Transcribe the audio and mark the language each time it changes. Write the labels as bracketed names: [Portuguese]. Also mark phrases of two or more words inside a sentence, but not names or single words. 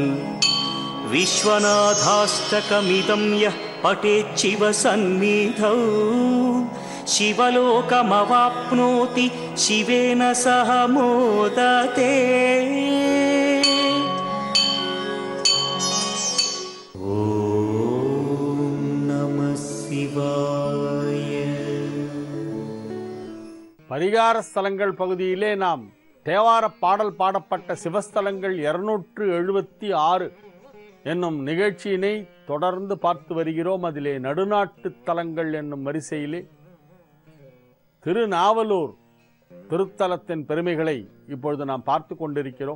[Sanskrit] विश्वनाथाष्टकमिदं यः पठेच्छिव सन्निधौ शिवलोकमवाप्नोति शिवेन सह मोदते। ॐ नमः शिवाय। [Tamil] பரிகார ஸ்தலங்கள் பகுதியிலே நாம் தேவார பாடல் பாடப்பட்ட சிவஸ்தலங்கள் 276 என்னும் நிகழ்ச்சியினை தொடர்ந்து பார்த்து வருகிறோம். அதிலே நடுநாட்டு தலங்கள் என்னும் வரிசையிலே திருநாவலூர் திருத்தலத்தின் பெருமைகளை இப்பொழுது நாம் பார்த்து கொண்டிருக்கிறோம்.